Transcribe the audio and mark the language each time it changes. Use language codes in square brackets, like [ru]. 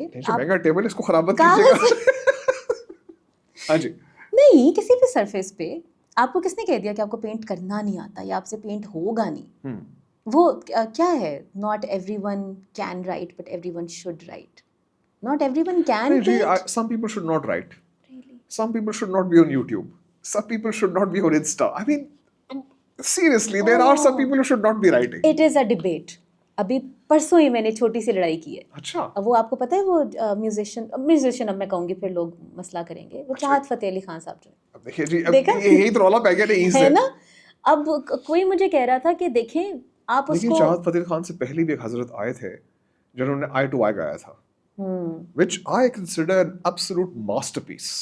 [ur] مہنگا ٹیبل, اس کو خراب مت کیجیے گا. ہاں جی, نہیں کسی بھی سرفیس پہ. آپ کو کس نے کہہ دیا کہ آپ کو پینٹ کرنا نہیں آتا یا آپ سے پینٹ ہوگا نہیں؟ وہ کیا ہے, [en] Not everyone can write but everyone should write. Not everyone can paint. some people should not write. Some people should not be on YouTube. Some people should not be on Insta. I mean, seriously, there are some people who should not be writing. It is a debate. [ur] ابھی پرسوں ہی میں نے چھوٹی سی لڑائی کی ہے. اچھا, اب وہ آپ کو پتہ ہے وہ میوزیشین اب میں کہوں گی پھر لوگ مسئلہ کریں گے, وہ چاہت فتح علی خان صاحب جو ہے. دیکھیے جی, یہی تو رولا پہ گیا ہے نا. اب کوئی مجھے کہہ رہا تھا کہ دیکھیں آپ اس کو, چاہت فتح علی خان سے پہلے بھی ایک حضرت آئے تھے جنہوں نے آئی ٹو آئی گایا تھا, [en] which I consider an absolute masterpiece.